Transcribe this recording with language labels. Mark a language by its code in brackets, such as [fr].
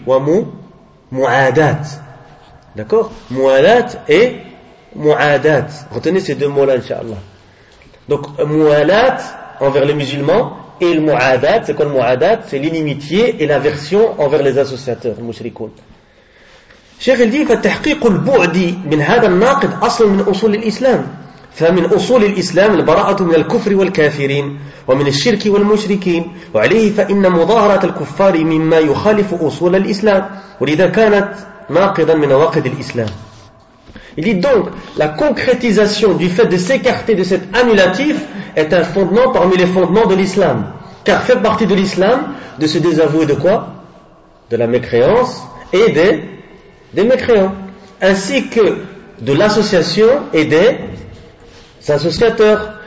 [fr] Wa-mu. Mu'adat. D'accord? Mu'alat et mu'adat. Retenez ces deux mots-là, Inch'Allah. Donc, mu'alat envers les musulmans et le mu'adat. C'est quoi le mu'adat? C'est l'inimitié et l'aversion envers les associateurs, les mushrikoun. Cheikh il dit, [ar] فالتحقيق البعدي من هذا الناقد أصل من أصول الإسلام. فمن أصول الإسلام البراءة من الكفر والكافرين ومن الشرك والمشركين وعليه فإن مظاهرة الكفار مما يخالف أصول الإسلام ولذا كانت ناقضا من نواقض الإسلام. [fr] Il dit donc la concrétisation du fait de s'écarter de cet annulatif est un fondement parmi les fondements de l'islam, car fait partie de l'islam de se désavouer de quoi? De la mécréance et des mécréants, ainsi que de l'association et des associateurs.